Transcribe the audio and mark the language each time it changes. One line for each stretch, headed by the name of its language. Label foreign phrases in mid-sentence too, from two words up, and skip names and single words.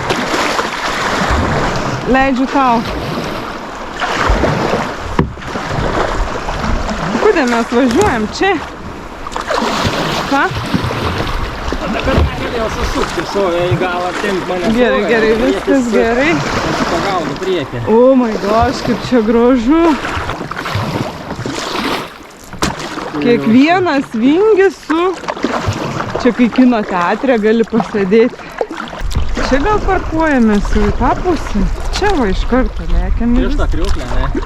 Lithuanian: Leidžiu tau. Kodėl mes važiuojam čia? Ką? Dabar negalėjau susukti sovę į galą, temp mane Gerai, viskas gerai. Pagaunu priekį.
English: Oh my gosh,
Lithuanian: kaip čia gražu. Kiekvienas vingis su... Čia kai kino teatre gali pasėdėti. Čia gal parkuojamės jau į tą pusę. Čia va iš karto lėkiam. Prieš tą kriuklę, ne?